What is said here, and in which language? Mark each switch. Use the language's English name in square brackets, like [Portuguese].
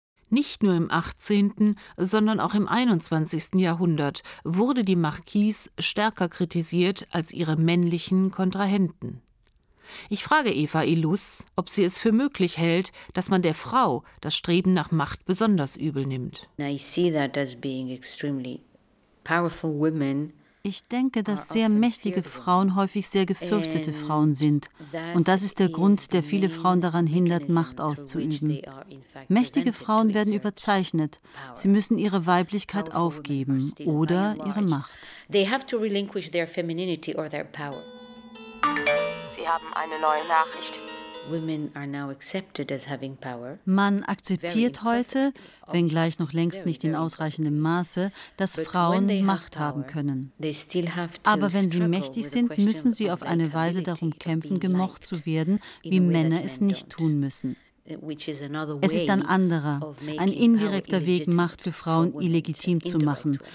[German] Nicht nur im 18., sondern auch im 21. Jahrhundert wurde die Marquise stärker kritisiert als ihre männlichen Kontrahenten. Ich frage Eva Illus, ob sie es für möglich hält, dass man der Frau das Streben nach Macht besonders übel nimmt. [English] I see that as being extremely powerful women. [German] Ich denke, dass sehr mächtige Frauen häufig sehr gefürchtete Frauen sind. Und das ist der Grund, der viele Frauen daran hindert, Macht auszuüben. Mächtige Frauen werden überzeichnet. Sie müssen ihre Weiblichkeit aufgeben oder ihre Macht. Sie haben eine neue Nachricht. Frauen sind nicht mehr akzeptiert. Sie haben eine neue Nachricht. [English] Women are now accepted as having power. [German] Man akzeptiert heute, wenngleich noch längst nicht in ausreichendem Maße, dass Frauen Macht haben können. Aber wenn sie mächtig sind, müssen sie auf eine Weise darum kämpfen, gemocht zu werden, wie Männer es nicht tun müssen. Es ist ein anderer, ein indirekter Weg, Macht für Frauen illegitim zu machen.